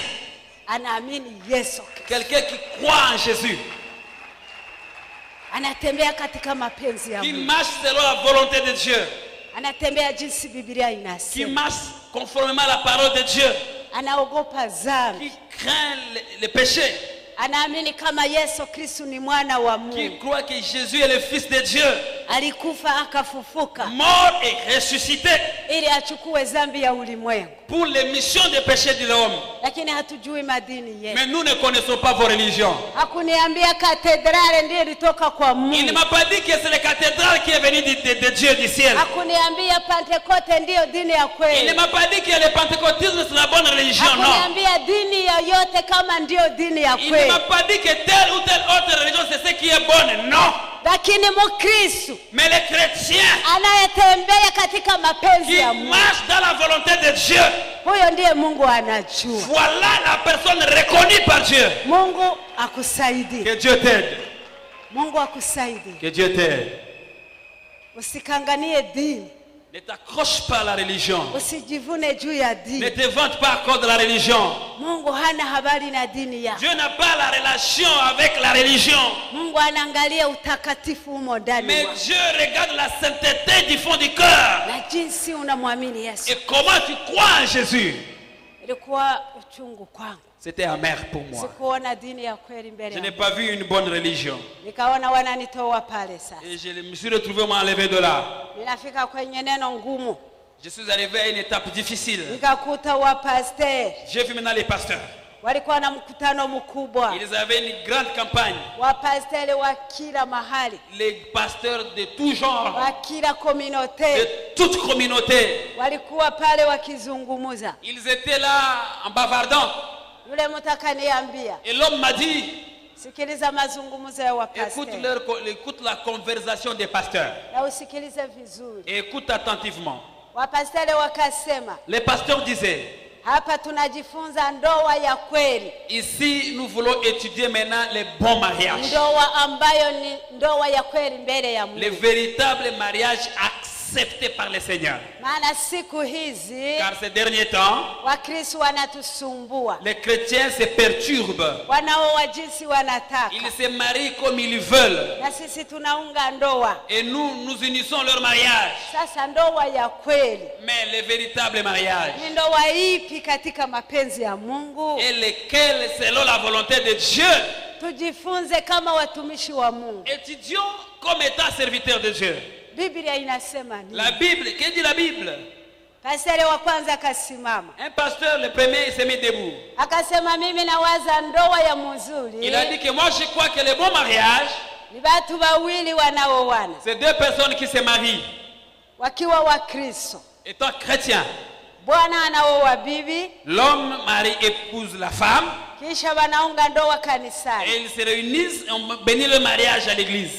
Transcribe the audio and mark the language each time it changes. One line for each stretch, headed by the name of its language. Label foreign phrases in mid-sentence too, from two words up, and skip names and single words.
French: Quelqu'un qui croit en Jésus, qui marche selon la volonté de Dieu, qui marche conformément à la parole de Dieu, qui craint les péchés, qui croit que Jésus est le Fils de Dieu, mort et ressuscité.
Swahili: ili achukue dhambi ya ulimwengu.
French: Pour l'émission des péchés de l'homme.
Swahili: Lakini hatujui madini yetu.
French: Mais nous ne connaissons pas vos religions.
Swahili: Hakuniambia katedrale ndiyo ilitoka kwa Mungu.
French: Il ne m'a pas dit que c'est la cathédrale qui est venue de Dieu du ciel.
Swahili: Hakuniambia Pentecote ndiyo dini ya kweli.
French: Il ne m'a pas dit que le pentecôtisme c'est la bonne religion, non.
Swahili: Hakuniambia dini yoyote kama ndiyo dini ya kweli.
French: Il ne m'a pas dit que telle ou telle autre religion c'est ce qui est bonne, non.
Swahili: Lakini Mkristo,
French: mais les chrétiens
Swahili: anayetembea katika mapenzi ya Mungu,
French: qui marchent dans la volonté de Dieu,
Swahili: huyo ndiye Mungu anajua.
French: Voilà la personne reconnue par Dieu.
Swahili: Mungu akusaidie.
French: Que Dieu t'aide.
Swahili: Mungu akusaidie.
French: Que Dieu t'aide.
Swahili: Usikanganie dini.
French: Ne t'accroche pas à la religion.
Swahili: Usijivune juu ya dini.
French: Ne te vante pas à cause de la religion.
Swahili: Mungu hana habari na dini yako.
French: Dieu n'a pas la relation avec la religion.
Swahili: Mungu anaangalia utakatifu humo ndani.
French: Mais Dieu regarde la sainteté du fond du cœur.
Swahili: Na jinsi unamwamini Yesu.
French: Et comment tu crois en Jésus.
Swahili: Ilikuwa uchungu kwangu.
French: C'était amer pour moi.
Swahili: Sikuona dini ya kweli mbele.
French: Je n'ai pas vu une bonne religion.
Swahili: Nikaona wananitoa pale sasa.
French: Et je me suis retrouvé m'enlever de là.
Swahili: Ninafika kwenye neno ngumu.
French: Je suis arrivé à une étape difficile.
Swahili: Nikakuta wapasteri.
French: J'ai vu maintenant les pasteurs.
Swahili: Walikuwa na mkutano mkubwa.
French: Ils avaient une grande campagne.
Swahili: Wapasteri wa kila mahali.
French: Les pasteurs de tout genre.
Swahili: Wa kila communauté.
French: De toute communauté.
Swahili: Walikuwa pale wakizungumuza.
French: Ils étaient là en bavardant.
Swahili: Yule mtu akaniambia.
French: Et l'homme m'a dit,
Swahili: sikiliza mazungumzo ya wapasteri.
French: Écoute la conversation des pasteurs.
Swahili: Na usikilize vizuri.
French: Et écoute attentivement.
Swahili: Wapasteri wakasema.
French: Les pasteurs disaient,
Swahili: hapa tunajifunza ndoa ya kweli.
French: Ici nous voulons étudier maintenant les bons mariages.
Swahili: Ndoa ambayo ni ndoa ya kweli mbele ya Mungu.
French: Les véritables mariages acceptés par le Seigneur.
Swahili: Maana siku hizi,
French: car ces derniers temps,
Swahili: Wakristo wanatusumbua.
French: Les chrétiens se perturbent.
Swahili: Wanaoa jinsi wanataka.
French: Ils se marient comme ils veulent.
Swahili: Na sisi tunaunga ndoa.
French: Et nous unissons leur mariage.
Swahili: Sasa ndoa ya kweli.
French: Mais les véritables mariages.
Swahili: Ni ndoa ipi katika mapenzi ya Mungu?
French: Et lesquels selon la volonté de Dieu.
Swahili: Tujifunze kama watumishi wa Mungu.
French: Étudions comme étant serviteurs de Dieu.
Swahili: Biblia inasema nini?
French: La Bible, qu'est-ce que dit la Bible?
Swahili: Pasteur wa kwanza akasimama.
French: Un pasteur, le premier, il s'est mis debout.
Swahili: Akasema mimi nawaza ndoa ya mzuri.
French: Il a dit que moi je crois que le bon mariage,
Swahili: ni watu wawili wanaoana.
French: C'est deux personnes qui se marient.
Swahili: Wakiwa Wakristo.
French: Étant chrétien.
Swahili: Bwana anaoa bibi.
French: L'homme marie épouse la femme.
Swahili: Kisha wanaunga ndoa kanisani.
French: Et ils se réunissent et on bénit le mariage à l'église.